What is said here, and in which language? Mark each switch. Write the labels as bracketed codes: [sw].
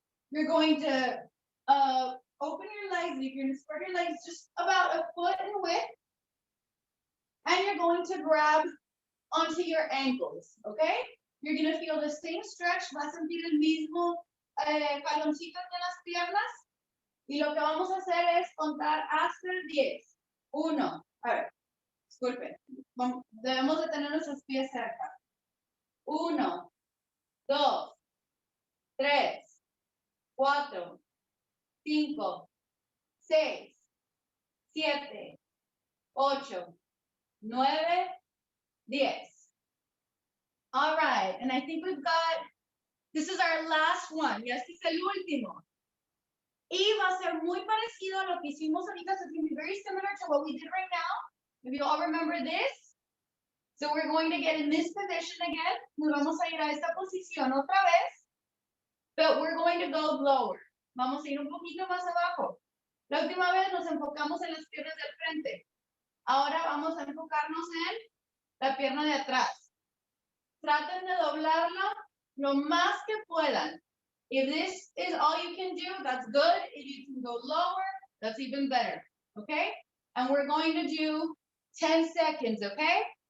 [en] You're going to open your legs. You're going to spread your legs just about a foot in width. And you're going to grab onto your ankles, okay? You're going to feel the same stretch. [es] Va a sentir el mismo jaloncito de las piernas. Y lo que vamos a hacer es contar hasta el 10. 1, a ver, disculpen. Debemos de tener nuestros pies cerca. 1, 2, 3, 4, 5, 6, 7, 8, 9, 10. [en] All right, and I think we've got, this is our last one. [es] Ya este es el último. Y va a ser muy parecido a lo que hicimos ahorita. [en] So it's going to be very similar to what we did right now. If you all remember this. So we're going to get in this position again. [es] Nos vamos a ir a esta posición otra vez. [en] But we're going to go lower. [es] Vamos a ir un poquito más abajo. La última vez nos enfocamos en las piernas del frente. Ahora vamos a enfocarnos en la pierna de atrás. Traten de doblarla lo más que puedan. [en] If this is all you can do, that's good. If you can go lower, that's even better. Okay? And we're going to do 10 seconds, okay?